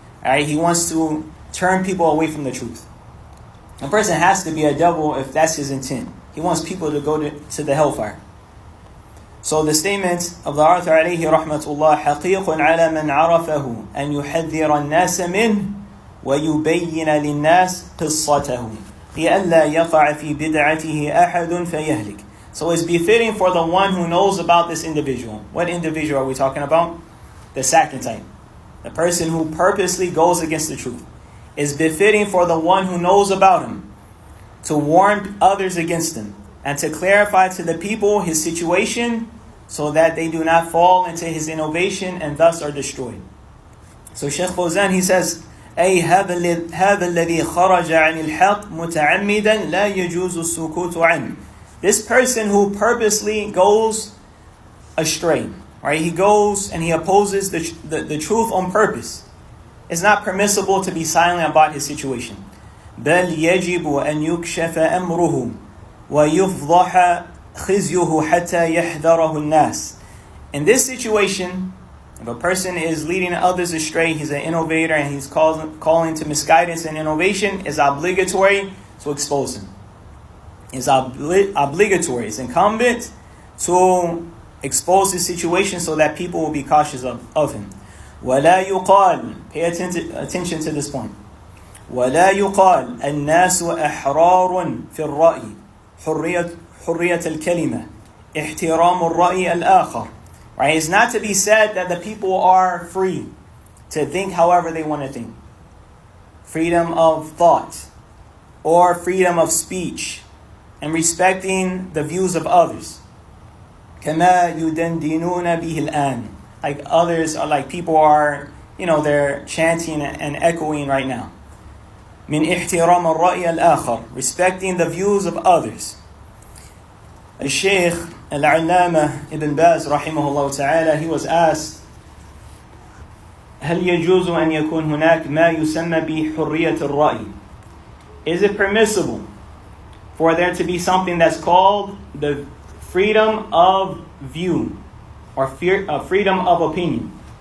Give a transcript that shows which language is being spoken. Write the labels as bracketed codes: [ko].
[en] He wants to turn people away from the truth. A person has to be a devil if that's his intent. He wants people to go to the hellfire. So the statement of the author alayhi rahmatullah, [ar] حَقِيقٌ عَلَى مَنْ عَرَفَهُ أَنْ يُحَذِّرَ النَّاسَ مِنْهُ ويبين للناس قصته لئلا يقع في بدعته أحد فيهلك. [en] So it's befitting for the one who knows about this individual. What individual are we talking about? The second type. The person who purposely goes against the truth. It's befitting for the one who knows about him to warn others against him and to clarify to the people his situation so that they do not fall into his innovation and thus are destroyed. So Shaykh Fawzan, he says, [ar] أي هذا الذي خرج عن الحق متعمدا لا يجوز السكوت عنه. [en] This person who purposely goes astray, right? He goes and he opposes the truth on purpose. It's not permissible to be silent about his situation. [ar] بل يجب أن يكشف أمره ويفضح خزيه حتى يحذره الناس. [en] In this situation, if a person is leading others astray, he's an innovator and he's calling to misguidance and innovation, it's obligatory to expose him. It's obligatory, it's incumbent to expose his situation so that people will be cautious of him. [ar] وَلَا يُقَالْ, [en] pay attention to this point. [ar] وَلَا يُقَالْ النَّاسُ أَحْرَارٌ فِي الرَّأْيِ حرية الكلمة احترام الرأي الآخر. [en] Right? It's not to be said that the people are free to think however they want to think. Freedom of thought or freedom of speech and respecting the views of others. [ar] كما يدندنون به الآن. [en] Like others are like people are, they're chanting and echoing right now. [ar] من احترام الرأي الآخر. [en] Respecting the views of others. [ar] الشيخ العلامة Ibn Baz rahimahullah ta'ala, [en] he was asked, [ar] هل يجوز أن يكون هناك ما يسمى بحرية الرأي? [en] Is it permissible for there to be something that's called the freedom of view or freedom of opinion?